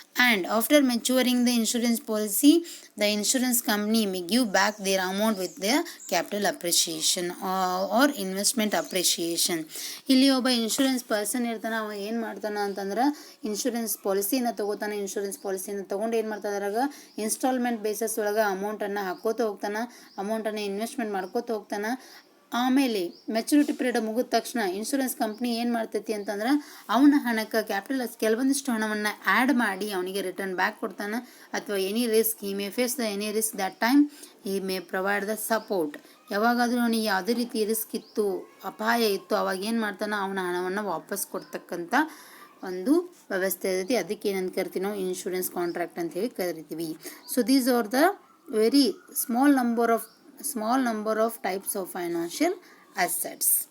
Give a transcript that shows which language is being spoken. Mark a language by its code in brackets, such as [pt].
[en] And after maturing the insurance policy, the insurance company may give back their amount with their capital appreciation or investment appreciation. [kn] ಇಲ್ಲಿ ಒಬ್ಬ insurance person ಇರ್ತಾನೆ, ಅವ ಏನು ಮಾಡ್ತಾನೆ ಅಂತಂದ್ರೆ insurance ಪಾಲಿಸಿನ ತಗೋತಾನೆ. ಇನ್ಶೂರೆನ್ಸ್ ಪಾಲಿಸಿನ ತೊಗೊಂಡು ಏನು ಮಾಡ್ತಾನೆ, ಅದ್ರಾಗ ಇನ್ಸ್ಟಾಲ್ಮೆಂಟ್ ಬೇಸಸ್ ಒಳಗೆ ಅಮೌಂಟನ್ನು ಹಾಕೋತ ಹೋಗ್ತಾನೆ, ಅಮೌಂಟನ್ನು ಇನ್ವೆಸ್ಟ್ಮೆಂಟ್ ಮಾಡ್ಕೋತ ಹೋಗ್ತಾನೆ. ಆಮೇಲೆ ಮೆಚುರಿಟಿ ಪೀರಿಯಡ್ ಮುಗಿದ ತಕ್ಷಣ ಇನ್ಶೂರೆನ್ಸ್ ಕಂಪ್ನಿ ಏನು ಮಾಡ್ತೈತಿ ಅಂತಂದ್ರೆ ಅವನ ಹಣಕ್ಕೆ ಕ್ಯಾಪಿಟಲ್ ಕೆಲವೊಂದಿಷ್ಟು ಹಣವನ್ನು ಆ್ಯಡ್ ಮಾಡಿ ಅವನಿಗೆ ರಿಟರ್ನ್ ಬ್ಯಾಕ್ ಕೊಡ್ತಾನೆ. [en] ಅಥವಾ any risk he may face the any risk that time he may provide the support. [kn] ಯಾವಾಗಾದರೂ ಅವನಿಗೆ ಯಾವುದೇ ರೀತಿ ರಿಸ್ಕ್ ಇತ್ತು, ಅಪಾಯ ಇತ್ತು, ಅವಾಗ ಏನು ಮಾಡ್ತಾನೆ, ಅವನ ಹಣವನ್ನು ವಾಪಸ್ ಕೊಡ್ತಕ್ಕಂಥ ಒಂದು ವ್ಯವಸ್ಥೆ ಇರ್ತೈತಿ. ಅದಕ್ಕೆ ಏನಂತ ಕರಿತೀವಿ ನಾವು, ಇನ್ಶೂರೆನ್ಸ್ ಕಾಂಟ್ರಾಕ್ಟ್ ಅಂತ ಹೇಳಿ ಕರಿತೀವಿ. [en] So these are the very small number of types of financial assets.